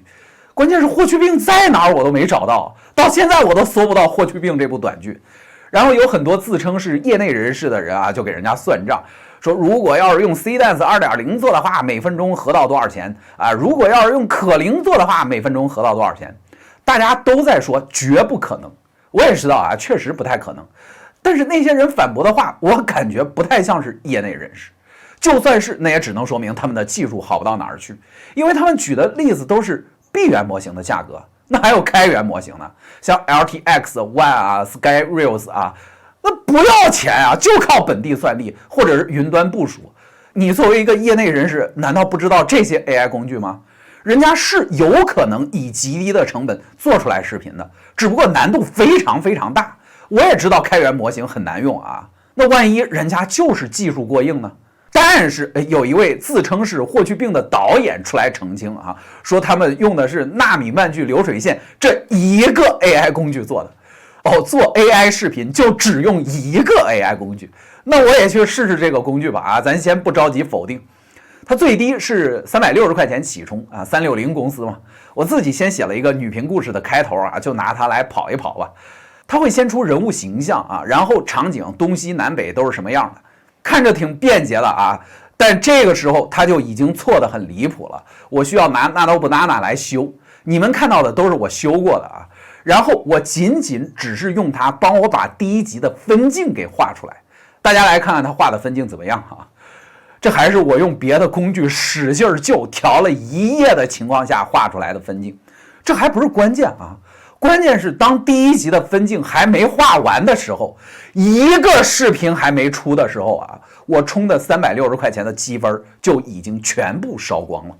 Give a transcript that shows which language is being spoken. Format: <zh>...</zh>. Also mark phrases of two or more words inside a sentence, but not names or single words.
<zh>關鍵是霍去病在哪兒我都沒找到，到現在我都搜不到霍去病這部短劇。然後有很多自稱是業內人士的人啊，就給人家算賬，說如果要是用 C-Dance 2.0做的話，每分鐘合到多少錢啊？如果要是用可伶做的話，每分鐘合到多少錢？大家都在說絕不可能。我也知道啊，確實不太可能。但是那些人反駁的話，我感覺不太像是業內人士。就算是，那也只能說明他們的技術好不到哪兒去，因為他們舉的例子都是閉源模型的價格，那還有開源模型呢，像 LTX One 啊 Skyrails 啊，那不要錢啊，就靠本地算力或者是雲端部署。你作為一個業內人士，難道不知道這些 AI 工具嗎？人家是有可能以極低的成本做出來視頻的，只不過難度非常非常大。我也知道開源模型很難用啊，那萬一人家就是技術過硬呢？但是有一位自稱是霍去病的導演出來澄清啊，說他們用的是納米萬距流水線這一個 AI 工具做的。哦，做 AI 視頻就只用一個 AI 工具，那我也去試試這個工具吧啊，咱先不着急否定。它最低是360塊錢起充啊，360公司嘛。我自己先寫了一個女頻故事的開頭啊，就拿它來跑一跑吧。它會先出人物形象啊，然後場景東西南北都是什麼樣的。看着挺便捷的啊，但這個時候它就已經錯得很離譜了。我需要拿Adobe Nana來修，你們看到的都是我修過的啊。然後我僅只是用它幫我把第一集的分鏡給畫出來。大家來看看它畫的分鏡怎麼樣啊？這還是我用別的工具使勁就調了一夜的情況下畫出來的分鏡。這還不是關鍵啊。關鍵是當第一集的分鏡還沒畫完的時候，一個視頻還沒出的時候啊，我充的360塊錢的積分就已經全部燒光了。</zh>